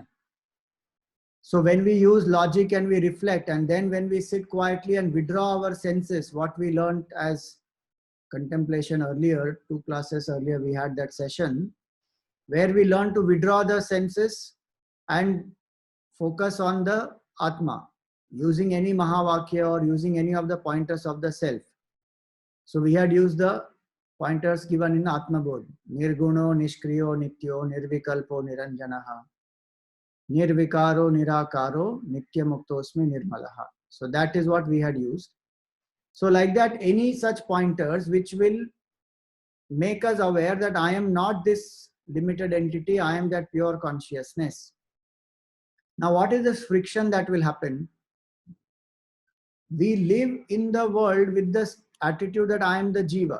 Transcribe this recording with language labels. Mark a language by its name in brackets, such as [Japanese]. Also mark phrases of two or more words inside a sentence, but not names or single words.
[English] So when we use logic and we reflect, and then when we sit quietly and withdraw our senses, what we learned as contemplation earlier, 2 classes earlier, we had that session where we learn to withdraw the senses and focus on the Atma, using any Mahavakya or using any of the pointers of the self. So we had used the pointers given in Atmabodha. [Sanskrit] Nirguno, Nishkriyo, Nityo, Nirvikalpo, Niranjanaha. Nirvikaro, Nirakaro, Nitya Muktosmi, Nirmalaha. [English] So that is what we had used. So like that, any such pointers which will make us aware that I am not this limited entity, I am that pure consciousness. Now what is this friction that will happen? We live in the world with this attitude that I am the jiva.